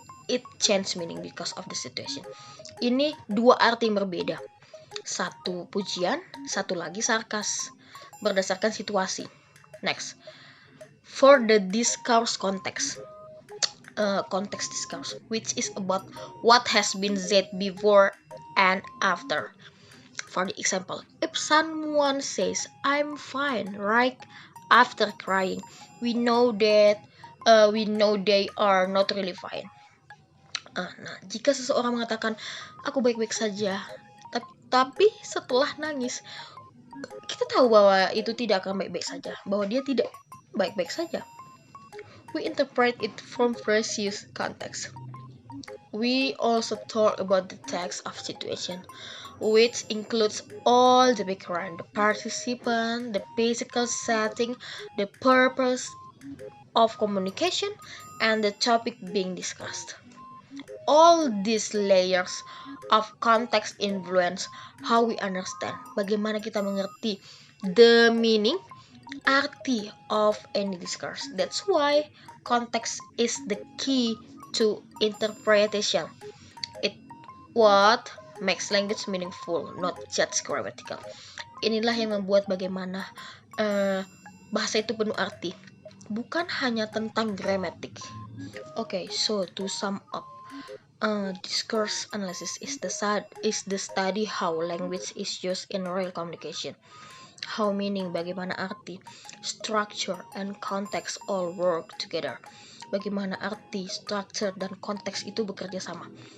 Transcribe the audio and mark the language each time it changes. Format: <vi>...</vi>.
<en>It change meaning because of the situation.</en> <id>Ini dua arti yang berbeda. Satu pujian, satu lagi sarkas, berdasarkan situasi.</id> <en>Next, for the discourse context. Context discourse, which is about what has been said before and after. For the example, if someone says, I'm fine, right after crying, we know they are not really fine.</en> <id>Nah, jika seseorang mengatakan, aku baik-baik saja, tapi setelah nangis, kita tahu bahwa itu tidak akan baik-baik saja, bahwa dia tidak baik-baik saja.</id> <en>We interpret it from previous context. We also talk about the text of situation, which includes all the background, the participant, the physical setting, the purpose of communication, and the topic being discussed. All these layers of context influence how we understand,</en> <id>bagaimana kita mengerti</id> <en>the meaning, arti of any discourse. That's why context is the key to interpretation. It what makes language meaningful, not just grammatical.</en> <id>Inilah yang membuat bagaimana bahasa itu penuh arti, bukan hanya tentang gramatik.</id> <en>Okay, so to sum up, discourse analysis is the study how language is used in real communication. how meaning,</en> <id>bagaimana arti,</id> <en>structure, and context all work together.</en> <id>Bagaimana arti, structure, dan konteks itu bekerja sama.</id>